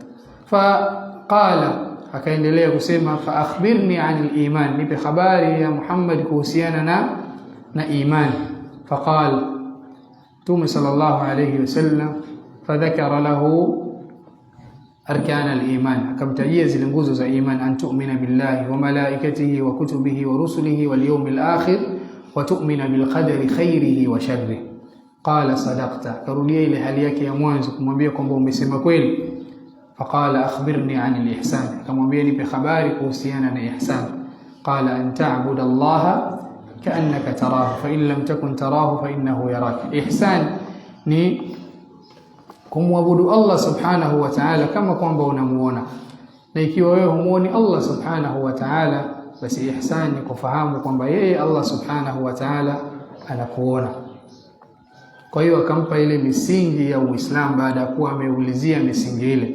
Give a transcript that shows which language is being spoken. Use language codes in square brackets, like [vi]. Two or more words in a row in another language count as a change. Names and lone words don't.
[ar] فقال, [sw] akaendelea kusema, [ar] فأخبرني عن الإيمان, [sw] nipe habari ya Muhammad kuhusiana na imani. [ar] فقال، Mtume صلى الله عليه وسلم، فذكر له أركان الإيمان, [sw] akamtajia zile nguzo za iman, [ar] أن تؤمن بالله وملائكته وكتبه ورسله واليوم الآخر وتؤمن بالقدر خيره وشره. قال صدقت, [sw] karudia ile hali yake ya mwanzo kumwambia kwamba umesema kweli. [ar] فقال أخبرني عن الإحسان, [sw] akamwambia nipe habari kuhusiana na ihsan. [ar] قال أن تعبد الله كأنك تراه فإن لم تكن تراه فإنه يراك. [sw] Ihsan ni kumwabudu [ar] الله سبحانه وتعالى [sw] kama kwamba unamuona, na ikiwa wewe humuoni [ar] الله سبحانه وتعالى, [sw] basi ihsan ni kufahamu kwamba yeye [ar] الله سبحانه وتعالى [sw] anakuona. Kwa hiyo akampa ile misingi ya Uislamu baada ya kuwa ameulizia misingi ile.